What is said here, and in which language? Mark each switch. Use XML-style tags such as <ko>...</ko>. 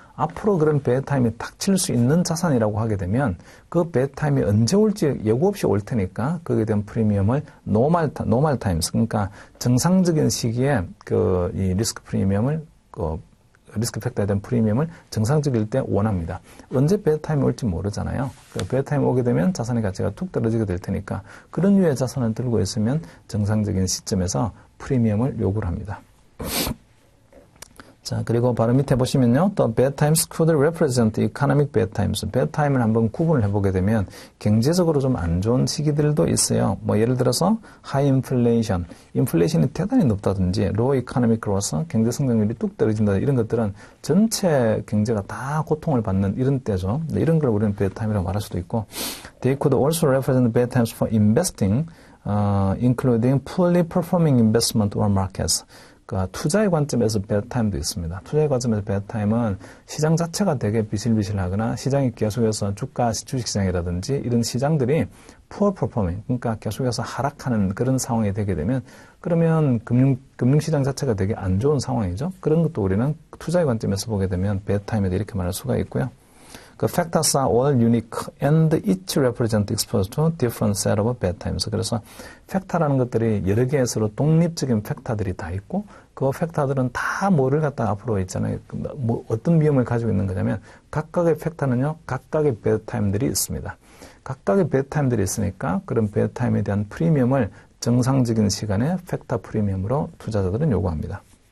<ko>앞으로 그런 배드 타임이 닥칠 수 있는 자산이라고 하게 되면 그 배드 타임이 언제 올지 예고 없이 올 테니까 거기에 대한 프리미엄을 노멀 타임스, 그러니까 정상적인 시기에 그 이 리스크 프리미엄을 리스크 팩터에 대한 프리미엄을 정상적일 때 원합니다. 언제 배드 타임이 올지 모르잖아요. 그 배드 타임이 오게 되면 자산의 가치가 툭 떨어지게 될 테니까 그런 류의 자산을 들고 있으면 정상적인 시점에서 프리미엄을 요구를 합니다. 자, 그리고 바로 밑에 보시면요.</ko> <en>또 bad times could represent economic bad times.</en> <ko>bad time을 한번 구분을 해보게 되면 경제적으로 좀 안 좋은 시기들도 있어요. 뭐 예를 들어서 high inflation, 인플레이션이 대단히 높다든지</ko> <en>low economic growth,</en> <ko>경제 성장률이 뚝 떨어진다 이런 것들은 전체 경제가 다 고통을 받는 이런 때죠. 이런 걸 우리는 bad time이라고 말할 수도 있고</ko> <en>they could also represent bad times for investing, including poorly performing investment or markets.</en> <ko>그러니까 투자의 관점에서 배드 타임도 있습니다. 투자의 관점에서 배드 타임은 시장 자체가 되게 비실비실하거나 시장이 계속해서 주식시장이라든지 이런 시장들이 poor performing, 그러니까 계속해서 하락하는 그런 상황이 되게 되면 그러면 금융시장 자체가 되게 안 좋은 상황이죠. 그런 것도 우리는 투자의 관점에서 보게 되면 배드 타임에도 이렇게 말할 수가 있고요.</ko> <en>그 factors are all unique and each represent exposed to different set of bad times.</en> <ko>그래서 팩터라는 것들이 여러 개의 서로 독립적인 팩터들이 다 있고 그 팩터들은 다 뭐를 갖다 앞으로 있잖아요. 뭐 어떤 위험을 가지고 있는 거냐면 각각의 팩터는요. 각각의 bad time들이 있습니다. 각각의 bad time들이 있으니까 그런 bad time에 대한 프리미엄을 정상적인 시간에 팩터 프리미엄으로 투자자들은 요구합니다.</ko>